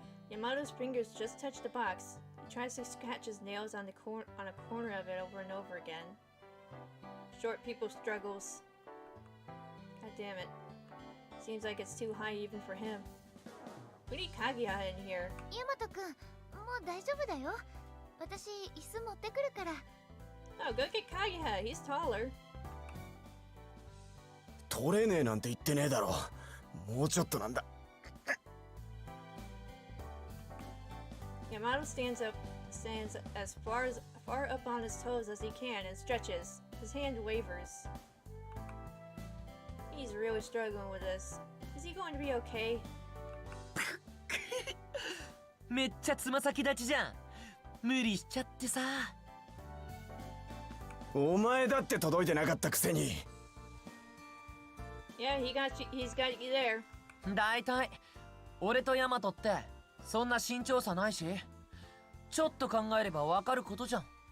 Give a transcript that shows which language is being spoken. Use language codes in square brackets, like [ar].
[en] Yamato's fingers just touch the box. He tries to scratch his nails on a corner of it over and over again. Short people struggles. God damn it. Seems like it's too high even for him. We need Kaguya in here. [ja] ヤマトくん、もう大丈夫だよ。私、椅子持ってくるから。 [en] Oh, go get Kaguya. He's taller. [ja] 取れねえなんて言ってねえだろ。もうちょっとなんだ。 [en] Yamato stands as far up on his toes as he can and stretches. His hand wavers. He's really struggling with this. Is he going to be okay? [ja] めっちゃつま先立ちじゃん。無理しちゃってさ。お前だって届いてなかったくせに。 [en] Yeah, he's got you there. [ja] だいたい俺とヤマトってそんな身長差ないし、ちょっと考えればわかることじゃん。